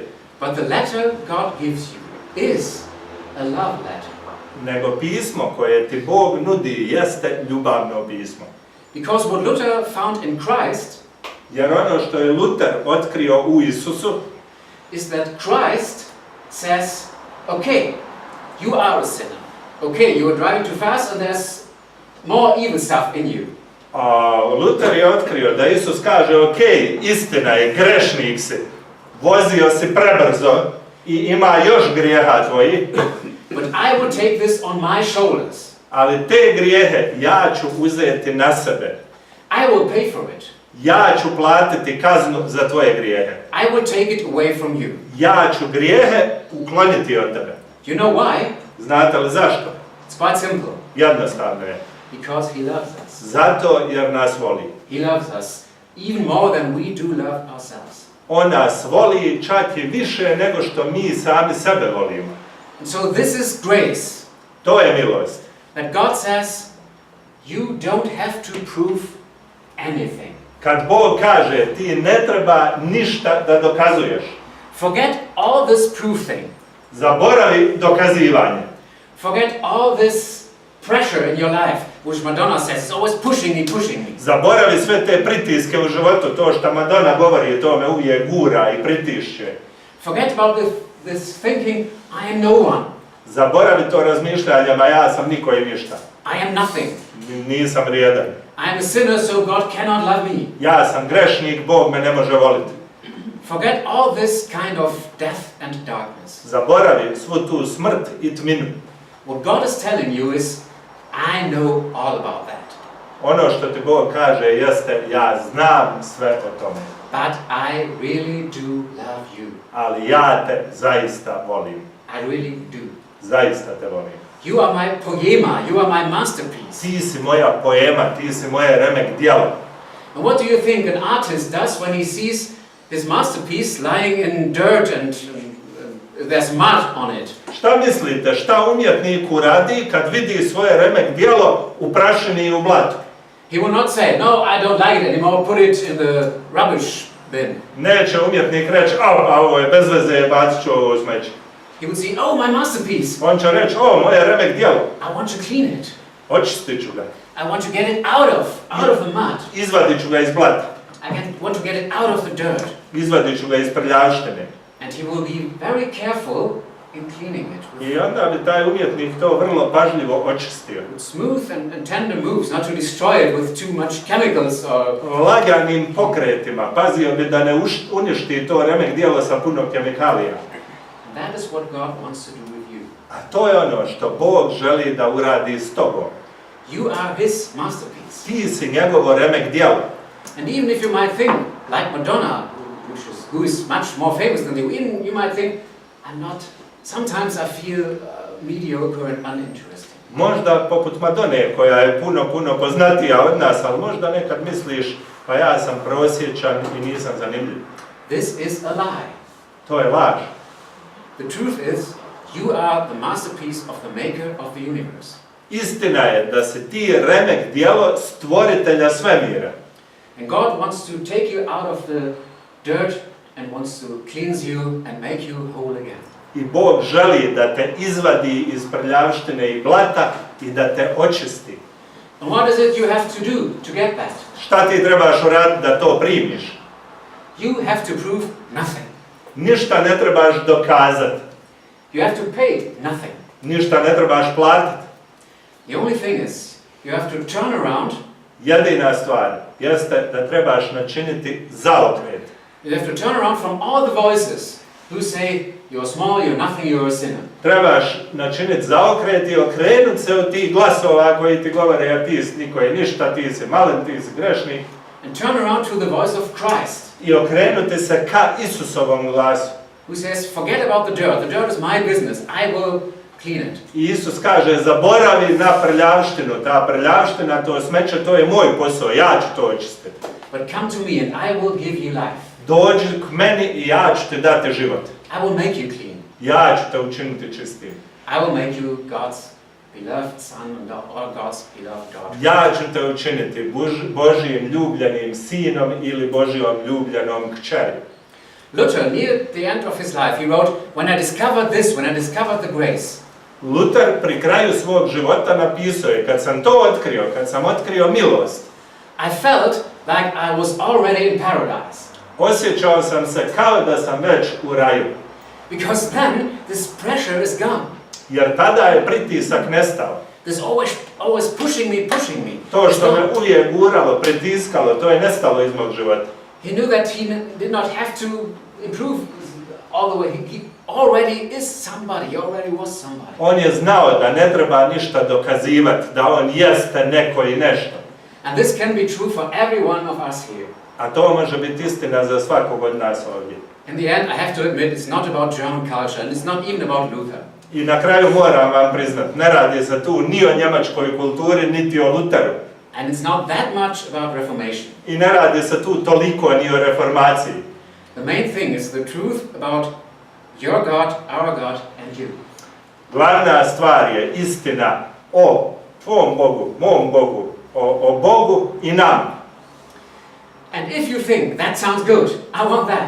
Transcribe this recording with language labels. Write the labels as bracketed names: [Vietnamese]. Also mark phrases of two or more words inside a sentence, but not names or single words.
[English] But the letter God gives you is a love letter. [Bosnian] Nego pismo koje ti Bog nudi jeste ljubavno pismo. [English] Because what Luther found in Christ [Bosnian] Jer ono što je Luter otkrio u Isusu [English] is that Christ says, okay, you are a sinner. Okay, you are driving too fast and there's more evil stuff in you. [Bosnian] Luter je otkrio da Isus kaže, ok, istina je, grešnik si, vozio si prebrzo i ima još grijeha tvoji. [English] But I will take this on my shoulders. [Bosnian] Ali te grijehe ja ću uzeti na sebe. [English] I will pay for it. [Bosnian] Ja ću platiti kaznu za tvoje grijehe. [English] I will take it away from you. [Bosnian] Ja ću grijehe ukloniti od tebe. [English] You know why? [Bosnian] Znate li zašto? [English] It's quite simple. [Bosnian] Jednostavno je. [English] Because he loves us. [Bosnian] Zato jer nas voli. [English] He loves us even more than we do love ourselves. [Bosnian] On nas voli čak i više nego što mi sami sebe volimo. [English] And so this is grace. [Bosnian] To je milost. [English] That God says, you don't have to prove anything. [Bosnian] Kad Bog kaže ti ne treba ništa da dokazuješ. [English] Forget all this proof thing. [Bosnian] Zaboravi dokazivanje. [English] Forget all this pressure in your life, which Madonna says is always pushing me. [Bosnian] Zaboravi sve te pritiske u životu, to što Madonna govori, to me uvijek gura i pritišće. [English] Forget about this thinking, I am no one. [Bosnian] Zaboravi to razmišljanje, ma ja sam niko i ništa. [English] I am nothing. [Bosnian] Nisam vrijedan. [English] I am a sinner, so God cannot love me. [Bosnian] Ja sam grešnik, Bog me ne može voliti. [English] Forget all this kind of death and darkness. [Bosnian] Zaboravi svu tu smrt i tminu. [English] What God is telling you is, I know all about that. [Bosnian] Ono što ti Bog kaže jeste, ja znam sve o tome. [English] but I really do love you. [Bosnian] ali ja te zaista volim. [English] I really do. [Bosnian] Zaista te volim. [English] You are my poema, you are my masterpiece. [Bosnian] Ti si moja poema, ti si moje remek djelo. [English] And what do you think an artist does when he sees his masterpiece lying in dirt and there's mud on it? [Bosnian] Šta mislite, šta umjetnik uradi kad vidi svoje remek djelo u prašini i u blatu? [English] He will not say, no, I don't like it anymore, put it in the rubbish bin. [Bosnian] Neće umjetnik reći, a ovo je bez veze, bacit ću ovo u smeće. [English] He would say, oh, my masterpiece. [Bosnian] On će reći, o, moje remek djelo. [English] I want to clean it. [Bosnian] Očistit ću ga. [English] I want to get it out of the mud. [Bosnian] Izvadit ću ga iz blata. [English] Want to get it out of the dirt. [Bosnian] Izvadit ću ga iz prljavštine. [English] And he will be very careful in cleaning it. [Bosnian] I onda bi taj umjetnik to vrlo pažljivo očistio. [English] Smooth and tender moves, not to destroy it with too much chemicals or... [Bosnian] Laganim pokretima, pazio bi da ne uništi to remek djelo sa puno kemikalija. [English] That is what God wants to do with you. [Bosnian] A to je ono što Bog želi da uradi s tobom. [English] You are His masterpiece. [Bosnian] Ti si njegovo remek djelo. [English] And even if you might think, like Madonna, who is much more famous than you, you might think, I'm not, sometimes I feel mediocre and uninteresting. [Bosnian] Možda poput Madone, koja je puno poznatija od nas, ali možda nekad misliš, pa ja sam prosječan i nisam zanimljiv. [English] This is a lie. [Bosnian] To je laž. [English] The truth is, you are the masterpiece of the maker of the universe. [Bosnian] Istina je da si ti remek djelo stvoritelja svemira. [English] And God wants to take you out of the dirt and wants to cleanse you and make you whole again. [Bosnian] I Bog želi da te izvadi iz prljavštine i blata i da te očisti. [English] And what is it you have to do to get that? [Bosnian] Šta ti trebaš uraditi da to primiš? [English] You have to prove nothing. [Bosnian] Ništa ne trebaš dokazati. [English] You have to pay nothing. [Bosnian] Ništa ne trebaš platiti. [English] The only thing is, you have to turn around. [Bosnian] Jedina stvar jeste da trebaš načiniti zaokret. [English] You have to turn around from all the voices who say, you're small, you're nothing, you're a sinner. [Bosnian] Trebaš načiniti zaokret i okrenut se od tih glasova koji ti govore, a ti si niko je ništa, ti si malen, ti si grešnik. [English] And turn around to the voice of Christ. [Bosnian] I okrenuti se ka Isusovom glasu. [English] Who says, forget about the dirt. The dirt is my business. I will clean it. [Bosnian] I Isus kaže, zaboravi na prljavštinu. Ta prljavština, to smeće, to je moj posao. Ja ću to očistiti. [English] But come to me and I will give you life. [Bosnian] Dođi k meni i ja ću ti dati život. [English] I will make you clean. [Bosnian] Ja ću te učiniti čistim. [English] I will make you God's beloved son or God's beloved daughter. [Bosnian] Ja ću te učiniti Božijim ljubljenim sinom ili Božijom ljubljenom kćeri. [English] Luther, near the end of his life, he wrote, when I discovered this, when I discovered the grace, [Bosnian] Luther pri kraju svog života napisao je, kad sam to otkrio, kad sam otkrio milost, [English] I felt like I was already in paradise. [Bosnian] osjećao sam se kao da sam već u raju. [English] Because then this pressure is gone. [Bosnian] Jer tada je pritisak nestao. [English] This always pushing me. [Bosnian] To što me uvijek guralo, pritiskalo, to je nestalo iz mog života. [English] He knew that he did not have to improve all the way. He already is somebody. He already was somebody. [Bosnian] On je znao da ne treba ništa dokazivati, da on jeste neko i nešto. [English] And this can be true for every one of us here. [Bosnian] A to može biti istina za svakog od nas ovdje. [English] In the end, I have to admit, it's not about German culture, and it's not even about Luther. [Bosnian] I na kraju moram vam priznat, ne radi se tu ni o njemačkoj kulturi, niti o Luteru. [English] And it's not that much about Reformation. [Bosnian] I ne radi se tu toliko ni o reformaciji. [English] The main thing is the truth about your God, our God, and you. [Bosnian] Glavna stvar je istina o tvom Bogu, mom Bogu, o Bogu i nam. [English] And if you think, that sounds good, I want that.